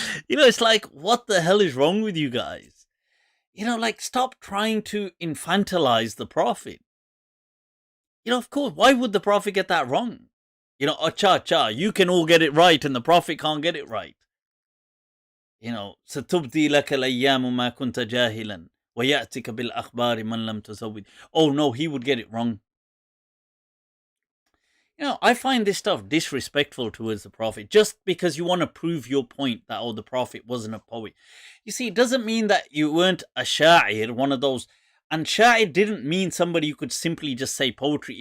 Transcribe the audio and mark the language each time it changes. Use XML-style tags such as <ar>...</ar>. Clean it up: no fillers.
<en>It's like, what the hell is wrong with you guys? Stop trying to infantilize the Prophet. Of course, why would the Prophet get that wrong? Cha, you can all get it right and the Prophet can't get it right.</en> <ar>ستبدي لك الأيام ما كنت جاهلا ويأتيك بالأخبار من لم تزود.</ar> <en>Oh no, he would get it wrong. I find this stuff disrespectful towards the Prophet just because you want to prove your point that, the Prophet wasn't a poet. You see, it doesn't mean that you weren't a sha'ir, one of those. And sha'ir didn't mean somebody who could simply just say poetry.</en>